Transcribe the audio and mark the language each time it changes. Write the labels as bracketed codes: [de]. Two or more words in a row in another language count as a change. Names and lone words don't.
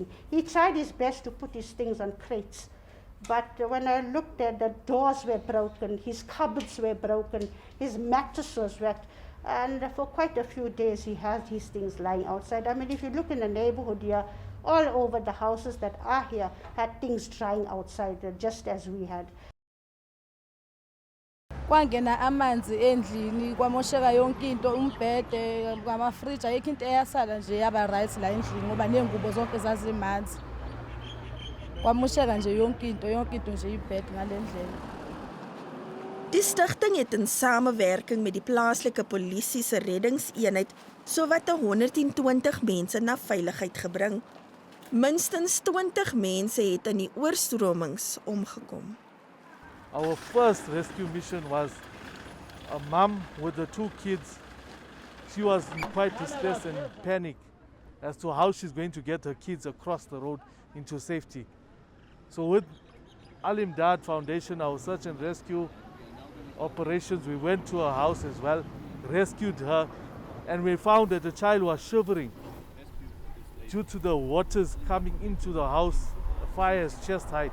[en] He tried his best to put his things on crates. But when I looked at the doors were broken, his cupboards were broken, his mattress was wet. And for quite a few days, he had his things lying outside. I mean, if you look in the neighborhood here, all over the houses that are here had things drying outside, just as we had. [zu] Kwangena amanzi endlini kwamosheka yonke into umbhede ngamafridge ayikho into eyasala nje yaba right la endlini ngoba nengubo zonke zazimanzi kwamosheka nje yonke into nje ibed ngalendlela. [af] Die stigting het in samewerking met die plaaslike polisie se reddingseenheid sowat 120 mense na veiligheid gebring. Minstens 20 mense het in die oorstromings omgekom. [en] Our first rescue mission was a mom with the 2 kids. She was in quite distress and panic as to how she's going to get her kids across the road into safety. So with Alimdad Foundation, our search and rescue operations, we went to her house as well, rescued her, and we found that the child was shivering due to the waters coming into the house, the fire is chest height.